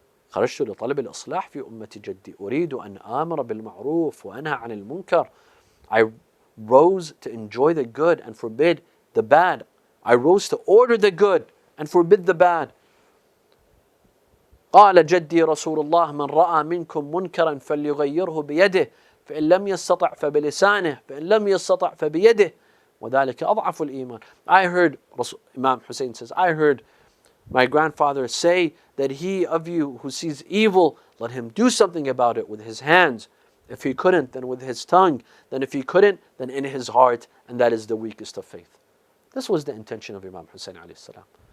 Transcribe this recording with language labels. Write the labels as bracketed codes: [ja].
[ar] خرجت لطلب الإصلاح في أمة جدي أريد أن آمر بالمعروف وأنهى عن المنكر. [en] I rose to enjoy the good and forbid the bad. I rose to order the good and forbid the bad. [ar] قال جدي رسول الله من رأى منكم منكرا فليغيره بيده فإن لم يستطع فبلسانه فإن لم يستطع فبيده وذلك أضعف الإيمان. [en] I heard, Imam Hussein says, I heard my grandfather say that he of you who sees evil, let him do something about it with his hands. If he couldn't, then with his tongue. Then if he couldn't, then in his heart. And that is the weakest of faith. This was the intention of Imam Hussein alayhi salam.